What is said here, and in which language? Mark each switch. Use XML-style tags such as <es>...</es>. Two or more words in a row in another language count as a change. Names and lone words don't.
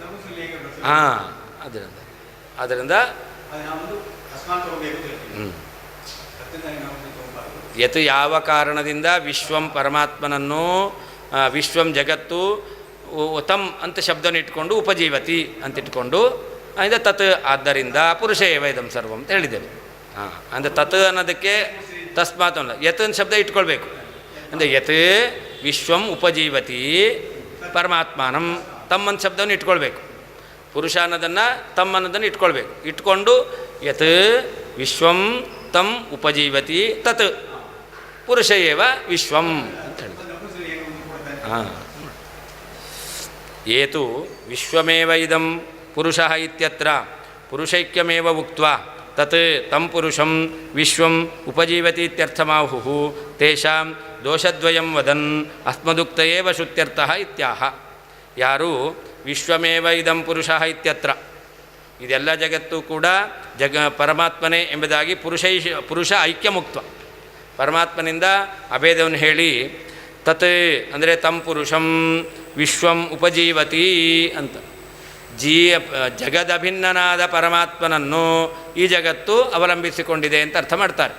<kn>ಅದರಿಂದ ಯತ್ ಯಾವ ಕಾರಣದಿಂದ ವಿಶ್ವಂ ಪರಮಾತ್ಮನನ್ನು ವಿಶ್ವಂ ಜಗತ್ತು ತಮ್ ಅಂತ ಶಬ್ದವನ್ನು ಇಟ್ಕೊಂಡು ಉಪಜೀವತಿ ಅಂತಿಟ್ಕೊಂಡು ಅಂದರೆ ತತ್ ಆದ್ದರಿಂದ</kn> <sa>ಪುರುಷ ಏವ ಇದಂ ಸರ್ವಂ</sa> <kn>ಅಂತ ಹೇಳಿದ್ದೇವೆ. ಅಂದರೆ ತತ್ ಅನ್ನೋದಕ್ಕೆ ತಸ್ಮಾತ್ ಅಲ್ಲ, ಯತ್ ಅಂತ ಶಬ್ದ ಇಟ್ಕೊಳ್ಬೇಕು. ಅಂದರೆ</kn> <sa>ಯತ್ ವಿಶ್ವಂ ಉಪಜೀವತಿ</sa> <kn>ಪರಮಾತ್ಮನಂ ತಮ್ಮ ಅಂತ ಶಬ್ದವನ್ನು ಇಟ್ಕೊಳ್ಬೇಕು. ಪುರುಷ ಅನ್ನೋದನ್ನು ತಮ್ಮ ಅನ್ನೋದನ್ನು ಇಟ್ಕೊಳ್ಬೇಕು. ಇಟ್ಕೊಂಡು</kn> <sa>ಯತ್ ವಿಶ್ವಂ ತಂ ಉಪಜೀವತಿ ತತ್ ಪುರುಷ ಏವ ವಿಶ್ವಂ</sa> <kn>ಅಂತ ಹೇಳಿದೆ.</kn> <sa>ಏತು ವಿಶ್ವಮೇವ ಇದಂ ಪುರುಷಃ ಇತ್ಯತ್ರ ಪುರುಷೈಕ್ಯಮೇವ ಉಕ್ತ್ವಾ ತತ್ ತಂ ಪುರುಷಂ ವಿಶ್ವಂ ಉಪಜೀವತಿ ಇತ್ಯರ್ಥಮಾಹುಃ ತೇಷಾಂ ದೋಷದ್ವಯಂ ವದನ್ ಅಸ್ಮದುಕ್ತ ಏವ ಶ್ರುತ್ಯರ್ಥಃ ಇತ್ಯಾಹ.</sa> <kn>ಯಾರು</kn> <sa>ವಿಶ್ವಮೇವ ಇದಂ ಪುರುಷಃ ಇತ್ಯತ್ರ</sa> <kn>ಇದೆಲ್ಲ ಜಗತ್ತು ಕೂಡ ಪರಮಾತ್ಮನೇ ಎಂಬುದಾಗಿ ಪುರುಷ ಐಕ್ಯ ಮುಕ್ತ ಪರಮಾತ್ಮನಿಂದ ಅಭೇದವನ್ನು ಹೇಳಿ ತತ್ ಅಂದರೆ</kn> <sa>ತಂ ಪುರುಷಂ ವಿಶ್ವಂ ಉಪಜೀವತಿ</sa> <kn>ಅಂತ ಜಗದಭಿನ್ನನಾದ ಪರಮಾತ್ಮನನ್ನು ಈ ಜಗತ್ತು ಅವಲಂಬಿಸಿಕೊಂಡಿದೆ ಅಂತ ಅರ್ಥ ಮಾಡ್ತಾರೆ.</kn>